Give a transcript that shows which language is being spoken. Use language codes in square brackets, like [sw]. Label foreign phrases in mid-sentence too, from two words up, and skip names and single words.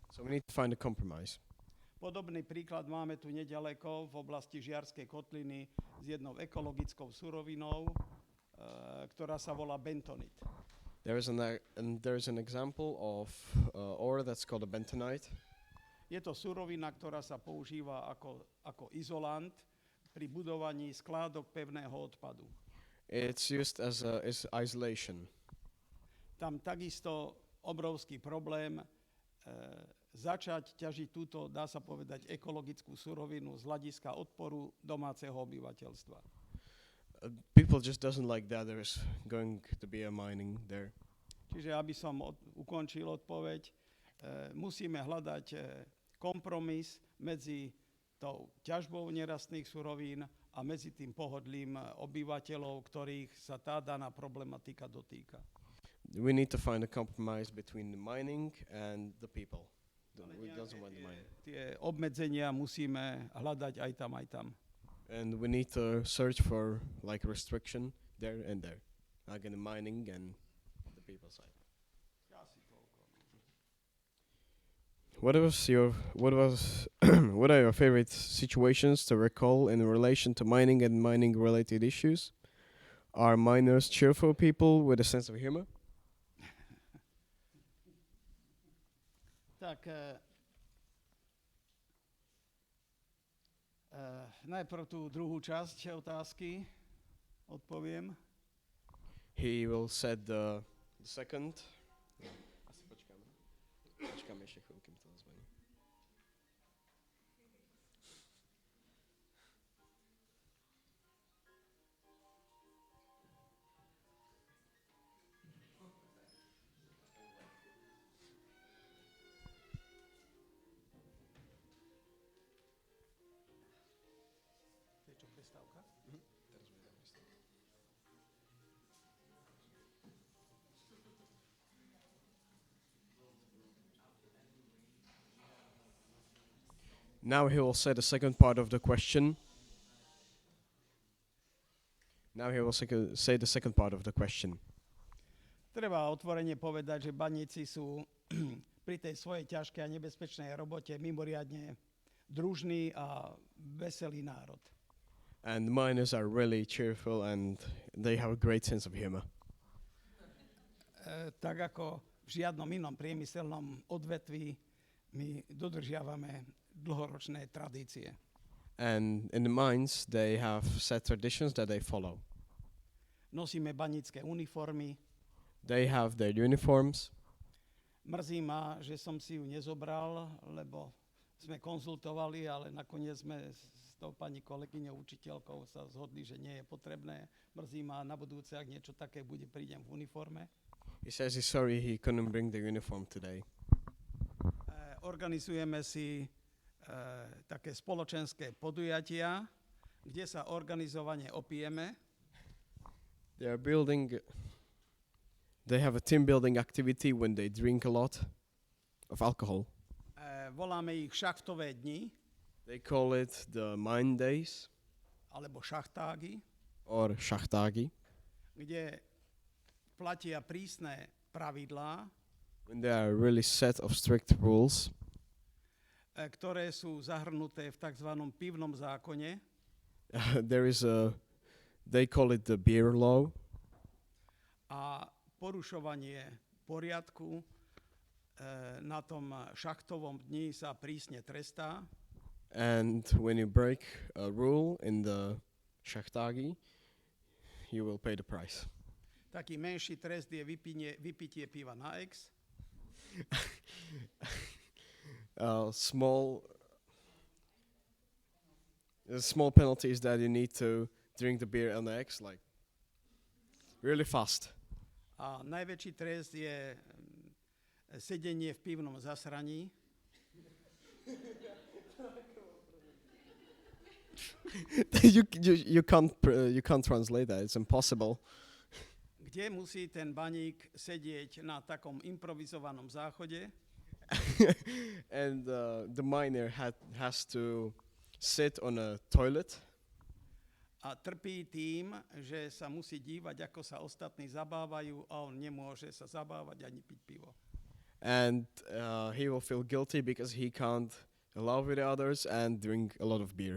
[en] So we need to find a compromise. [sk] Podobný príklad máme tu nedaleko v oblasti Žiarskej kotliny s jednou ekologickou surovinou, ktorá sa volá bentonit. [en] There is an example of ore that's called a bentonite. [sk] Je to surovina, ktorá sa používa ako izolant pri budovaní skládok pevného odpadu. [en] It's used as isolation. [sk] Tam takisto obrovský problém začať ťažiť túto, dá sa povedať, ekologickú surovinu z hľadiska odporu domáceho obyvateľstva. [en] People just doesn't like that there is going to be a mining there. [sk] Čiže aby som ukončil odpoveď, musíme hľadať kompromis medzi tou ťažbou nerastných surovín a medzi tým pohodlím obyvateľov, ktorých sa tá daná problematika dotýka. [en] We need to find a compromise between the mining and the people. Who doesn't want the mining. [sk] Tie obmedzenia musíme hľadať aj tam, aj tam. [en] And we need to search for like restriction there and there, like in the mining and the people side. What what are your favorite situations to recall in relation to mining and mining related issues? Are miners cheerful people with a sense of humor? [sk] Tak najprv tú druhú časť otázky odpoviem. [en] He will set the second. [sk] Asi počkáme. Počkáme ešte chvíľu, kým to zvoní. To je čo, prestávka? [en] Now he will say the second part of the question. Now he will say the second part of the question. [sk] Treba otvorene povedať, že baníci sú pri tej svojej ťažkej a nebezpečnej robote mimoriadne družný a veselý národ. [en] And miners are really cheerful and they have a great sense of humor. [sk] Tak ako v žiadnom inom priemyselnom odvetví my dodržiavame dlhoročné tradície. [en] And in the mines, they have set traditions that they follow. [sk] Nosíme banícke uniformy. [en] They have their uniforms. [sk] Mrzí ma, že som si ju nezobral, lebo sme konzultovali, ale nakoniec sme s tou pani kolegyňou učiteľkou sa zhodli, že nie je potrebné. Mrzí ma, na budúce, ak niečo také bude, prídem v uniforme. [en] He says he's sorry he couldn't bring the uniform today. [sk] Organizujeme si také spoločenské podujatia, kde sa organizovane opijeme. [en] They have a team building activity when they drink a lot of alcohol. [sk] Voláme ich šachtové dni. [en] They call it the mine days. [sk] Alebo šachtágy. [en] Or šachtágy. [sk] Kde platia prísne pravidlá. [en] When there are really set of strict rules. [sk] Ktoré sú zahrnuté v tzv. Pivnom zákone. [en] They call it the beer law. [sk] A porušovanie poriadku na tom šachtovom dni sa prísne trestá. [en] And when you break a rule in the šachtágy, you will pay the price. [sk] Taký menší trest je vypitie piva na ex. [en] Small penalties that you need to drink the beer on the X like really fast. [sk] A najväčší trest je sedenie v pivnom zasraní. [en] you can't translate that. It's impossible. [sk] Kde musí ten baník sedieť na takom improvizovanom záchode. [en] And the miner has to sit on a toilet [sk] a trpí tým, že sa musí dívať, ako sa ostatní zabávajú a on nemôže sa zabávať ani piť pivo. [en] And he will feel guilty because he can't laugh with the others and drink a lot of beer.